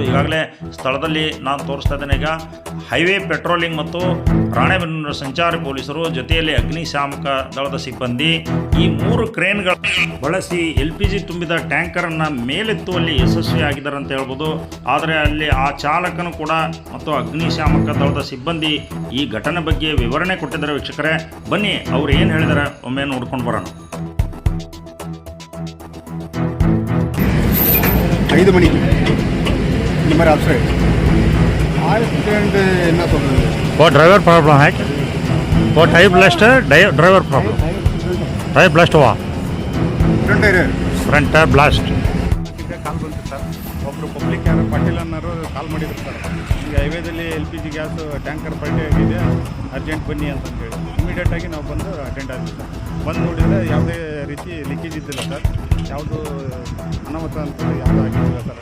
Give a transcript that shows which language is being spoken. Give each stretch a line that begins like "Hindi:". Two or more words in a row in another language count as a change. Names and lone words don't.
Kannada: ಈಗಾಗಲೇ ಸ್ಥಳದಲ್ಲಿ ನಾನು ತೋರಿಸ್ತಾ ಇದ್ದೇನೆ. ಈಗ
English: highway patrolling
Kannada: ಮತ್ತು ರಾಣೆಬೆನ್ನೂರು ಸಂಚಾರಿ ಪೊಲೀಸರು ಜೊತೆಯಲ್ಲಿ ಅಗ್ನಿಶಾಮಕ ದಳದ ಸಿಬ್ಬಂದಿ ಈ 3 ಕ್ರೇನ್ಗಳ ಬಳಸಿ LPG ತುಂಬಿದ ಟ್ಯಾಂಕರನ್ನು ಮೇಲೆತ್ತುವಲ್ಲಿ ಯಶಸ್ವಿಯಾಗಿದ್ದಾರೆ ಅಂತ ಹೇಳ್ಬೋದು. ಆದರೆ ಅಲ್ಲಿ ಆ ಚಾಲಕನು ಕೂಡ ಮತ್ತು ಅಗ್ನಿಶಾಮಕ ದಳದ ಸಿಬ್ಬಂದಿ ಈ ಘಟನೆ ಬಗ್ಗೆ ವಿವರಣೆ ಕೊಟ್ಟಿದ್ದಾರೆ. ವೀಕ್ಷಕರೇ, ಬನ್ನಿ ಅವ್ರು ಏನು ಹೇಳಿದ್ದಾರೆ ಒಮ್ಮೆ ನೋಡ್ಕೊಂಡು ಬರೋಣ.
Tamil: 5 மணி இந்த மாதிரி
English: upside accident
Tamil: என்ன சொல்கிறது?
English: वो driver problem
Hindi: है, वो
English: type blast है, driver problem, type blast हुआ, front tyre blast.
Kannada: ಕಾಲ್ ಬಂತು ಸರ್. ಒಬ್ಬರು ಪಬ್ಲಿಕ್ ಯಾರು ಪಾಟೀಲ್ ಅನ್ನೋರು ಕಾಲ್ ಮಾಡಿದ್ರು ಸರ್. ಈಗ ಹೈವೇದಲ್ಲಿ
English: LPG gas tanker
Kannada: ಪಲ್ಟಿ ಆಗಿದೆ, ಅರ್ಜೆಂಟ್ ಬನ್ನಿ ಅಂತಂದೇಳಿ ಇಮಿಡಿಯೇಟಾಗಿ ನಾವು ಬಂದು ಅಟೆಂಡ್ ಆದ್ವಿ ಸರ್. ಬಂದು ನೋಡಿದರೆ ಯಾವುದೇ ರೀತಿ ಲೀಕೇಜ್ ಇದ್ದಿಲ್ಲ ಸರ್. ಯಾವುದು ಅನಾಹುತ ಅಂತ ಯಾವುದೂ ಆಗಿದ್ದಿಲ್ಲ ಸರ್.